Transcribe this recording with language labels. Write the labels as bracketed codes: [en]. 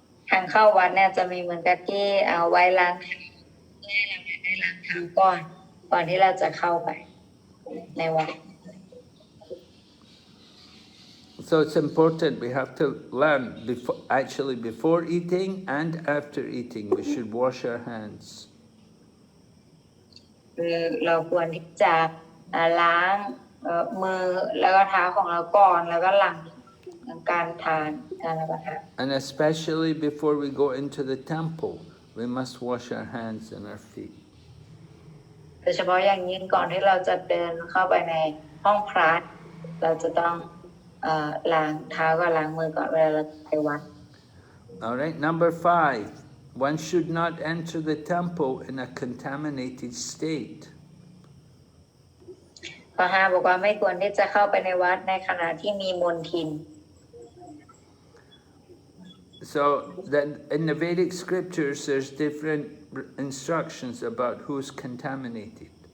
[th] ทางเข้าวัดเนี่ยจะมีเหมือนกับที่เอาไว้ล้างเท้าเพื่อให้เราเนี่ยได้ล้างเท้าก่อนที่เราจะเข้าไปในวัด [en] So it's important, we have to learn, before eating and after eating, we should wash our hands. [th] เราควรที่จะล้างมือแล้วก็เท้าของเราก่อนแล้วก็หลังการทานการรับประทาน [en] And especially before we go into the temple, we must wash our hands and our feet. [th] โดยเฉพาะอย่างยิ่งก่อนที่เราจะเดินเข้าไปในห้องพระเราจะต้องล้างเท้ากับล้างมือก่อนเวลาเราไปวัด [en] All right, number 5. One should not enter the temple in a contaminated state. [th] ข้อ 5บอกว่าไม่ควรที่จะเข้าไปในวัดในขณะที่มีมลทิน [en] So then in the Vedic scriptures, there's different instructions about who's contaminated.